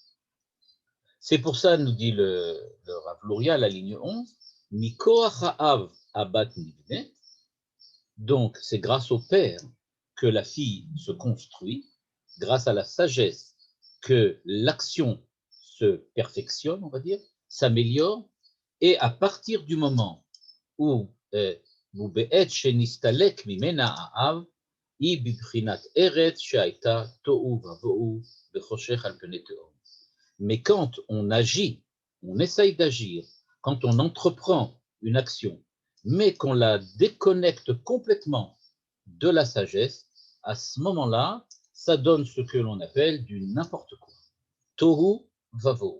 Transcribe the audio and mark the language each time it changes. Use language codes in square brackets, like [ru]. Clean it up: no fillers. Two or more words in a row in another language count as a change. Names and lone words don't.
[fr] C'est pour ça, nous dit le Rav Luria, la ligne 11, [he] מכוח האב הבת נבנית, [fr] donc c'est grâce au père que la fille se construit, grâce à la sagesse que l'action se perfectionne, on va dire, s'améliore, et à partir du moment où [he] מובנת שנסתלק ממנה האב, היא בבחינת ארץ שהייתה תוהו ובוהו וחושך על פני תהום. [fr] Mais quand on agit, on essaye d'agir, quand on entreprend une action, mais qu'on la déconnecte complètement de la sagesse, à ce moment-là, ça donne ce que l'on appelle du n'importe quoi. [he] תוהו ובוהו.